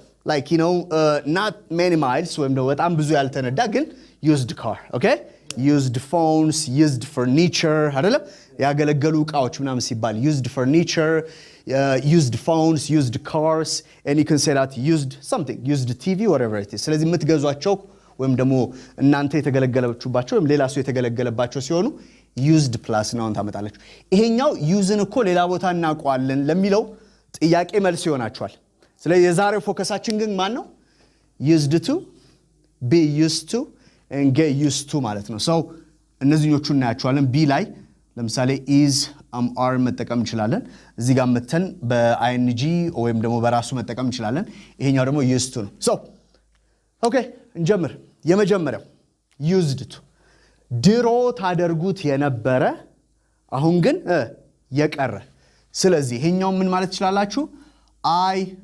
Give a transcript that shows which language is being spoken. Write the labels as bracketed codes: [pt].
[en] like you know not many miles [am] ወይም ደግሞ በጣም ብዙ ያልተነዳ ግን [en] used car. okay? used phones, used furniture [am] አይደለም? ያገለገሉ ዕቃዎች ምናምን ሲባል [en] used furniture, used phones, used cars, and you can say that used something, used TV, whatever it is. [am] ስለዚህ የምትገዟቸው ወይም ደግሞ እናንተ የተገለገላችሁባቸው ወይም ሌላ ሰው የተገለገለባቸው ሲሆኑ used plus ናውን ታመጣላችሁ። ይሄኛው useን እኮ ሌላ ቦታ እናውቀዋለን ለሚለው ጥያቄ መልስ ይሆናችኋል። ስለዚህ የዛሬው ፎከሳችን ግን ማን ነው? [en] used to, be used to, and get used to [am] ማለት ነው። እነዚህኞቹ እናያቸዋለን። ቢ ላይ ለምሳሌ is are መጠቀም እንችላለን እዚህ ጋር መተን በing ወይም ደግሞ በራሱ መጠቀም እንችላለን ይሄኛው ደግሞ used to ነው so ኦኬ እንጀምር የመጀመሪያው used to ድሮ ታደርጉት የነበረ አሁን ግን የቀረ ስለዚህ ይሄኛው ምን ማለት ይችላልላችሁ I